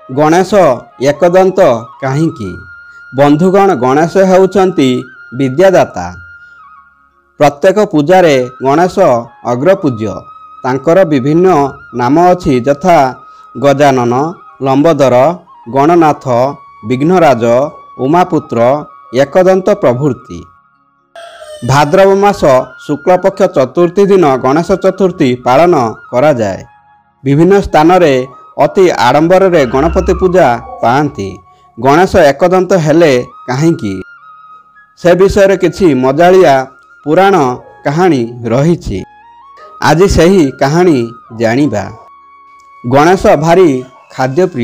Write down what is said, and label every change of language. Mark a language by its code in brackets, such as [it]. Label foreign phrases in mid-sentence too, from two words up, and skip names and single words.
[or] ଗଣେଶ ଏକଦନ୍ତ କାହିଁକି ବନ୍ଧୁଗଣ ଗଣେଶ ହେଉଛନ୍ତି ବିଦ୍ୟାଦାତା। ପ୍ରତ୍ୟେକ ପୂଜାରେ ଗଣେଶ ଅଗ୍ରପୂଜ୍ୟ। ତାଙ୍କର ବିଭିନ୍ନ ନାମ ଅଛି ଯଥା ଗଜାନନ, ଲମ୍ବୋଦର, ଗଣନାଥ, ବିଘ୍ନରାଜ, ଉମାପୁତ୍ର, ଏକଦନ୍ତ ପ୍ରଭୃତି। ଭାଦ୍ରବ ମାସ ଶୁକ୍ଳପକ୍ଷ ଚତୁର୍ଥୀ ଦିନ ଗଣେଶ ଚତୁର୍ଥୀ ପାଳନ କରା ଯାଏ। ବିଭିନ୍ନ ସ୍ଥାନ ରେ ଅତି ଆଡ଼ମ୍ବର ରେ ଗଣପତି ପୂଜା ପାଆନ୍ତି। ଗଣେଶ ଏକଦନ୍ତ ହେଲେ କାହିଁକି ସେ ବିଷୟ କିଛି ମଜାଳିଆ ପୁରାଣ କାହାଣୀ ରହିଛି। ଆଜ ସହି କାହାଣୀ ଜାଣିବା। ଗଣେଶ ଭାରି ଖାଦ୍ୟପ୍ରିୟ।